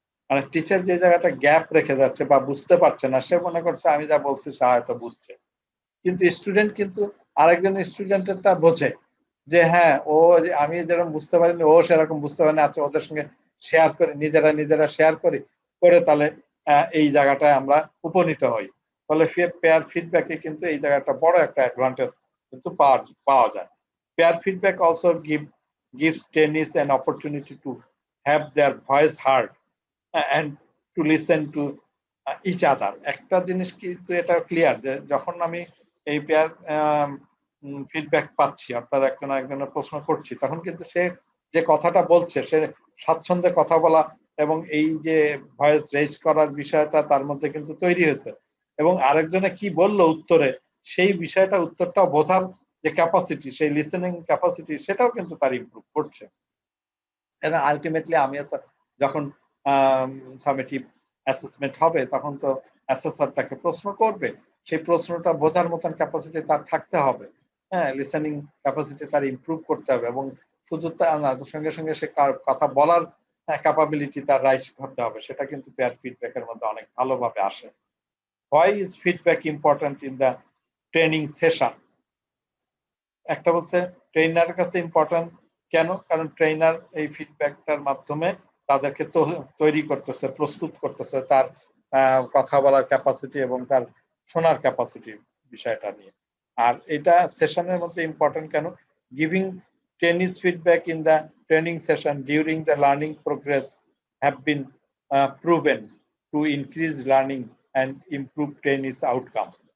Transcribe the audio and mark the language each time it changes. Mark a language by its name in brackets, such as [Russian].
[Bangla] মানে টিচার যে জায়গাটা গ্যাপ রেখে যাচ্ছে বা বুঝতে পারছে না, সে মনে করছে আমি যা বলছি সে হয়তো বুঝছে, কিন্তু স্টুডেন্ট কিন্তু আরেকজন স্টুডেন্টেরটা বোঝে যে হ্যাঁ ও আমি যেরকম বুঝতে পারিনি ও সেরকম বুঝতে পারেনি, আচ্ছা ওদের সঙ্গে শেয়ার করে নিজেরা শেয়ার করি, করে তাহলে এই জায়গাটায় আমরা উপনীত হই। ফলে পেয়ার ফিডব্যাকে কিন্তু এই জায়গাটা বড় একটা অ্যাডভান্টেজ কিন্তু পাওয়া যায়। [English] Peer feedback also gives trainees an opportunity to have their voice heard and to listen to each other. [Bangla] একটা জিনিস কিন্তু এটা ক্লিয়ার যে যখন আমি এই পেয়ার ফিডব্যাক পাচ্ছি, অর্থাৎ একজনের প্রশ্ন করছি, তখন কিন্তু সে যে কথাটা বলছে সে স্বাচ্ছন্দ্যে কথা বলা এবং এই যে ভয়েস রেজ করার বিষয়টা তার মধ্যে কিন্তু তৈরি হয়েছে, এবং আরেকজনে কি বললো উত্তরে সেই বিষয়টা উত্তরটা বোঝার যে ক্যাপাসিটি, সেই লিসেনিং ক্যাপাসিটি, সেটাও কিন্তু তার ইমপ্রুভ করছে। এবং আলটিমেটলি আমিও তো যখন সামেটিভ অ্যাসেসমেন্ট হবে তখন তো অ্যাসেসর তাকে প্রশ্ন করবে, সেই প্রশ্নটা বোঝার মতন ক্যাপাসিটি তার থাকতে হবে। হ্যাঁ, লিসেনিং ক্যাপাসিটি তার ইমপ্রুভ করতে হবে, এবং শুধু তার সঙ্গে সঙ্গে সে কথা বলার ক্যাপাবিলিটি তার রাইজ করতে হবে। সেটা কিন্তু পেয়ার ফিডব্যাকের মধ্যে অনেক ভালোভাবে আসে। [English] Why is feedback important in the training session? [Bangla] একটা বলছে ট্রেনারের কাছে ইম্পর্টেন্ট কেন? কারণ ট্রেনার এই ফিডব্যাকটার মাধ্যমে তাদেরকে তৈরি করতেছে, প্রস্তুত করতেছে তার কথা বলার ক্যাপাসিটি এবং তার শোনার ক্যাপাসিটি বিষয়টা নিয়ে। আর এটা সেশনের মধ্যে ইম্পর্টেন্ট কেন? [English] Giving trainees feedback in the training session during the learning progress have been proven to increase learning and improve trainees outcome.